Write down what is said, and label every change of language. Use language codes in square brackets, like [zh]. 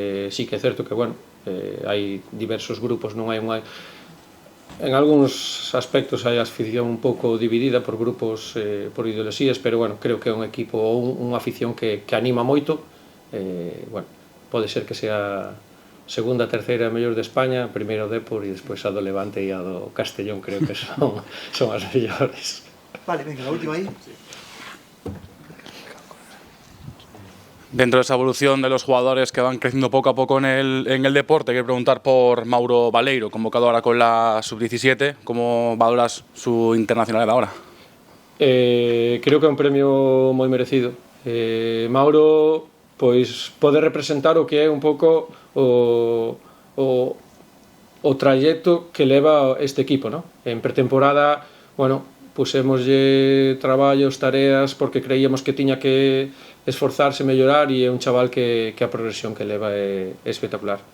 [gl] Sí que é certo que, bueno, hai diversos grupos, non hai unha... En algúns aspectos hai a afición un pouco dividida por grupos, por ideoloxías, pero, bueno, creo que é un equipo ou unha afición que anima moito. Bueno, pode ser que sea segunda, terceira mellor de España, primeiro Depor e despois a do Levante e a do Castellón, creo que son as mellores. [es] Vale, venga, la última aí. Dentro de esa evolución de los jugadores que van creciendo poco a poco en el deporte, quiero preguntar por Mauro Baleiro, convocado ahora con la Sub-17. ¿Cómo valoras su internacionalidad ahora? [gl] Creo que é un premio moi merecido. Mauro, pois, pode representar o que é un pouco o trayecto que leva este equipo, non? En pretemporada, bueno, pusémoslle traballos, tareas, porque creíamos que tiña que esforzarse, mellorar, e é un chaval que a progresión que leva é espectacular.